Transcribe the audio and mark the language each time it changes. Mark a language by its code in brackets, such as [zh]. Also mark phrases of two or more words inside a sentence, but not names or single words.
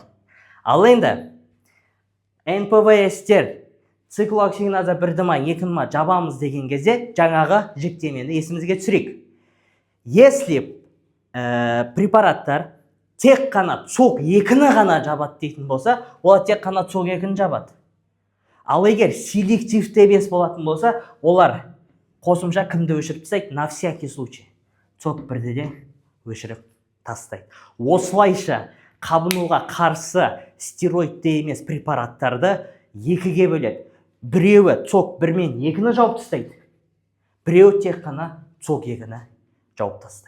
[kk] Ал енді НПВС-тер циклоксигеназа 1-ді ма, 2-ні ма жабамыз деген кезде жаңағы жіктемені есімізге түсірейік. Если препараттар тек қана ЦОК 2-ні ғана жабады дейтін болса, олар тек қана ЦОК 2-ні жабады. Ал егер селективті емес болатын болса, олар қосымша кімді өшіріп тастайды? [ru] На всякий случай [kk] ЦОК 1-ді де өшіріп тастайды. Осылайша қабынуға қарсы стероидті емес препараттарды 2-ге бөледі. Біреуі ЦОК 1 мен 2-ні жауып тастайды. Біреуі тек қана ЦОК 2-ні жауып тастайды.